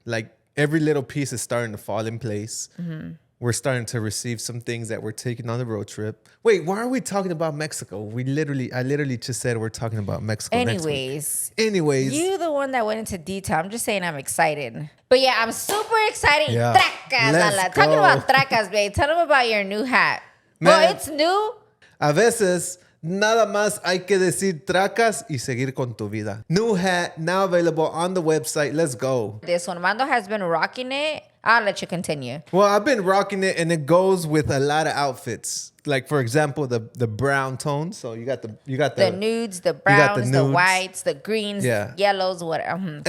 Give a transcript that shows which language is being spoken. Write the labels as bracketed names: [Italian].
[English] Like every little piece is starting to fall in place. We're starting to receive some things that we're taking on the road trip. Wait, why are we talking about Mexico? I literally just said we're talking about Mexico Anyways. You're the one that went into detail. I'm just saying I'm excited. But yeah, I'm super excited. Yeah. TRAKAS. Talking about TRAKAS, babe. Tell them about your new hat. Well, it's new. [Spanish] A veces, nada más hay que decir TRAKAS y seguir con tu vida. [English] New hat, now available on the website. Let's go. This one, Mando has been rocking it. I'll let you continue. Well, I've been rocking it, and it goes with a lot of outfits. Like, for example, the brown tones. So you got the nudes, the browns, the whites, the greens, yellows, whatever.